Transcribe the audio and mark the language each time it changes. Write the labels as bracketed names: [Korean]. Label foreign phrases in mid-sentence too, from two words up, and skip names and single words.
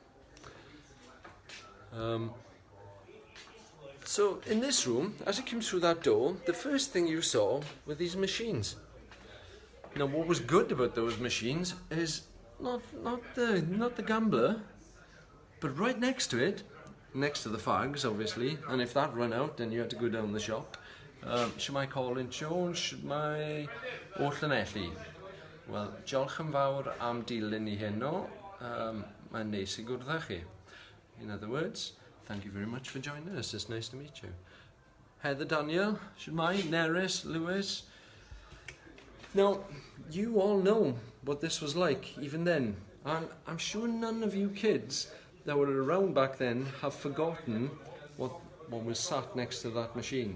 [English] So in this room, as you came through that door, the first thing you saw were these machines. Now, what was good about those machines is not the gambler, but right next to it, next to the fags, obviously. And if that ran out, then you had to go down the shop. Should I call in Jones? Should I o Llanelli? [Welsh] Well, diolch yn fawr am dilyn ni heno. Mae'n neis i gwrdd â chi. [English] In other words, thank you very much for joining us. It's nice to meet you. Heather, Daniel, Shmai, Neris, Lewis. Now, you all know what this was like, even then. And I'm sure none of you kids that were around back then have forgotten what was sat next to that machine.